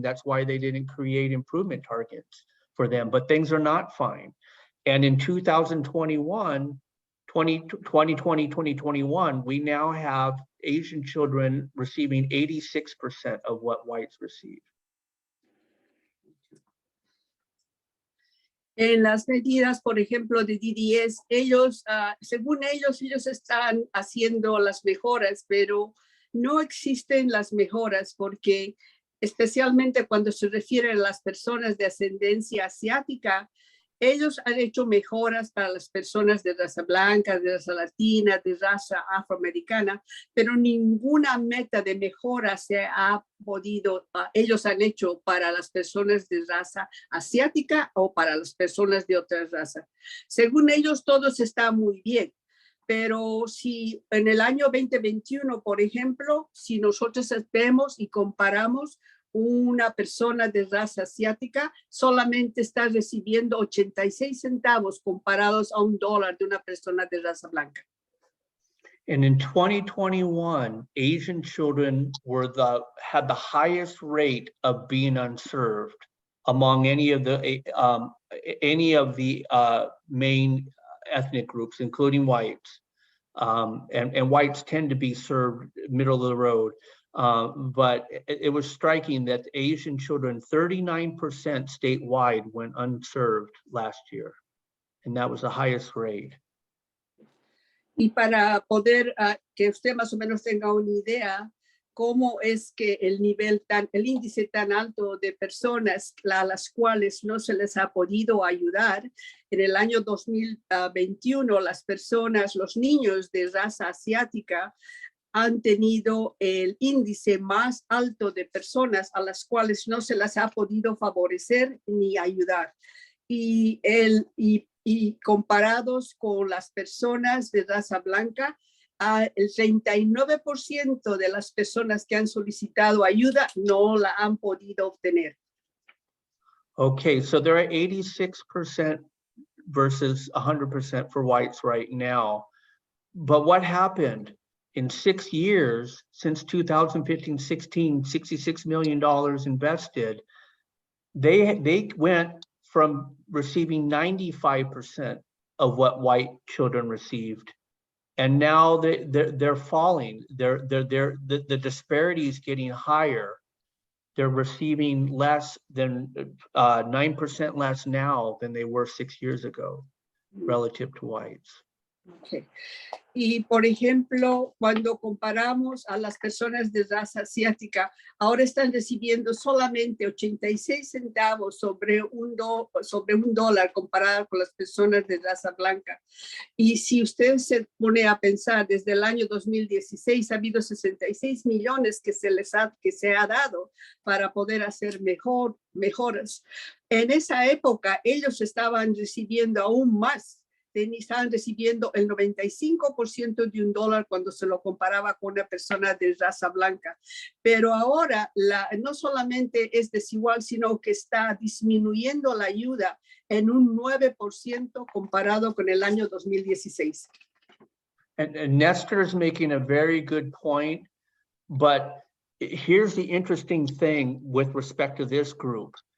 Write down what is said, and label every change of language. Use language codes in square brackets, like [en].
[en] That's why they didn't create improvement targets for them, but things are not fine. And in 2021, 2021, we now have Asian children receiving 86% of what whites receive. [es] En las medidas, por ejemplo, de DDS, ellos, según ellos están haciendo las mejoras, pero no existen las mejoras porque especialmente cuando se refiere a las personas de ascendencia asiática, ellos han hecho mejoras para las personas de raza blanca, de raza latina, de raza afroamericana, pero ninguna meta de mejora se ha podido, ellos han hecho para las personas de raza asiática o para las personas de otra raza. Según ellos, todo está muy bien. Pero si en el año 2021, por ejemplo, si nosotros vemos y comparamos, una persona de raza asiática solamente está recibiendo 86 centavos comparados a $1 de una persona de raza blanca. [en] And in 2021, Asian children had the highest rate of being unserved among any of the main ethnic groups, including whites. And whites tend to be served middle of the road. But it was striking that Asian children, 39% statewide went unserved last year. And that was the highest rate. [es] Y para poder que usted más o menos tenga una idea cómo es que el índice tan alto de personas a las cuales no se les ha podido ayudar, en el año 2021 las personas, los niños de raza asiática han tenido el índice más alto de personas a las cuales no se las ha podido favorecer ni ayudar. Y comparados con las personas de raza blanca, el 39% de las personas que han solicitado ayuda no la han podido obtener. [en] Okay, so there are 86% versus 100% for whites right now. But what happened? In 6 years, since 2015-16, $66 million invested, they went from receiving 95% of what white children received. And now they're falling. The disparity is getting higher. They're receiving less than 9% less now than they were 6 years ago relative to whites. Okay. [es] Y por ejemplo, cuando comparamos a las personas de raza asiática, ahora están recibiendo solamente 86 centavos sobre un dólar comparado con las personas de raza blanca. Y si usted se pone a pensar, desde el año 2016 ha habido 66 millones que se ha dado para poder hacer mejoras. En esa época, ellos estaban recibiendo aún más. Estaban recibiendo el 95% de un dólar cuando se lo comparaba con una persona de raza blanca. Pero ahora no solamente es desigual, sino que está disminuyendo la ayuda en un 9% comparado con el año 2016. [en] And Nestor is making a very good point, but here's the interesting thing with respect to this group.